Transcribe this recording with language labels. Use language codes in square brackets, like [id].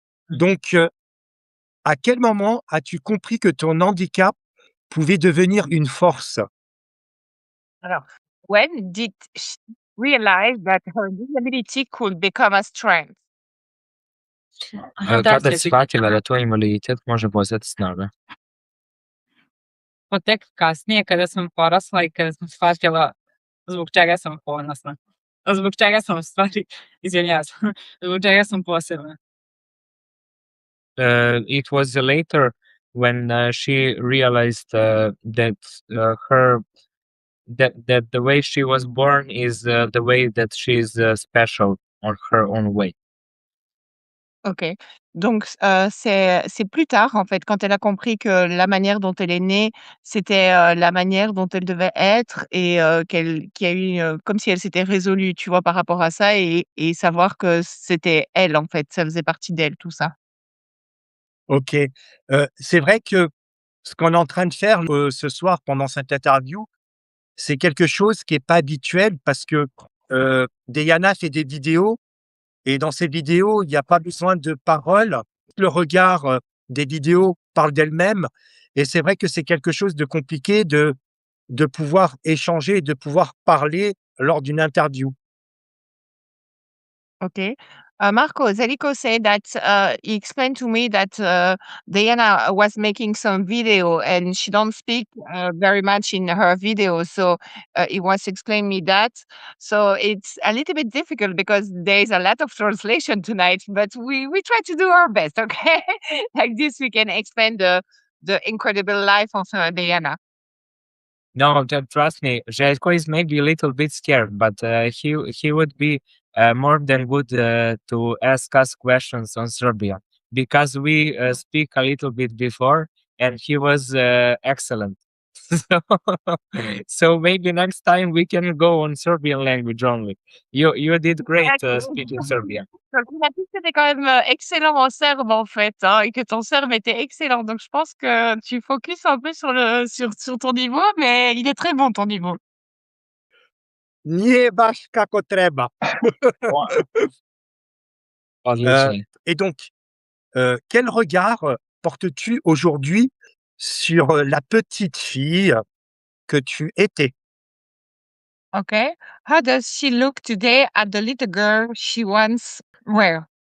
[fr] Donc, à quel moment as-tu compris que ton handicap pouvait devenir une force? Alors, [en] when did she realize that her disability could become a strength? [sr] Da, Kada je shvatila da tvoj invaliditet može postati snaga? pa tek kasnije kada sam porasla i kada sam shvatila zbog čega sam ponosna. Zbog čega sam u stvari, izvinjavam se, zbog čega sam posebna. [en] It was later when she realized that her that the way she was born is the way that she is special on her own way. OK. [fr] Donc, c'est plus tard, en fait, quand elle a compris que la manière dont elle est née, c'était, la manière dont elle devait être et qu'il y a eu, comme si elle s'était résolue, tu vois, par rapport à ça et savoir que c'était elle, en fait, ça faisait partie d'elle, tout ça. Ok. C'est vrai que ce qu'on est en train de faire ce soir pendant cette interview, c'est quelque chose qui est pas habituel parce que Dejana fait des vidéos et dans ces vidéos, il n'y a pas besoin de paroles. Le regard des vidéos parle d'elle-même et c'est vrai que c'est quelque chose de compliqué de pouvoir échanger, de pouvoir parler lors d'une interview. [en] OK. Marco, Zeliko said that he explained to me that Diana was making some video and she don't speak very much in her video. So he was explaining me that. So it's a little bit difficult because there is a lot of translation tonight, but we try to do our best, okay? Like this, we can explain the incredible life of Diana. No, trust me, Željko is maybe a little bit scared, but he would be more than good to ask us questions on Serbia because we speak a little bit before, and he was excellent. So, so maybe next time we can go on Serbian language only. You did great speaking Serbian. [fr] Donc, il a dit que t'étais quand même excellent en serbe, en fait, hein, et que ton serbe était excellent. Donc, je pense que tu focuses un peu sur ton niveau, mais il est très bon, ton niveau. [sr] Nie baš kako treba. Odlično. [fr] Et donc, quel regard portes-tu aujourd'hui sur la petite fille que tu étais? [en] Okay. How does she look today at the little girl she once were?